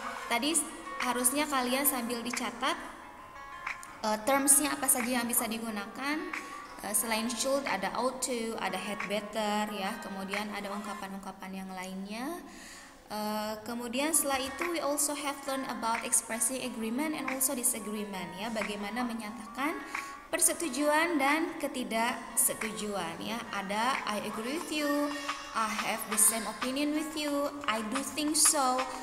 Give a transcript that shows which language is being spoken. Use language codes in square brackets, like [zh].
[id] Tadi harusnya kalian sambil dicatat termsnya apa saja yang bisa digunakan. Selain should ada ought to, ada had better ya. Kemudian ada ungkapan-ungkapan yang lainnya. Kemudian setelah itu [en] we also have learned about expressing agreement and also disagreement ya. [id] Bagaimana menyatakan persetujuan dan ketidaksetujuan ya. [en] Ada I agree with you, I have the same opinion with you, I do think so.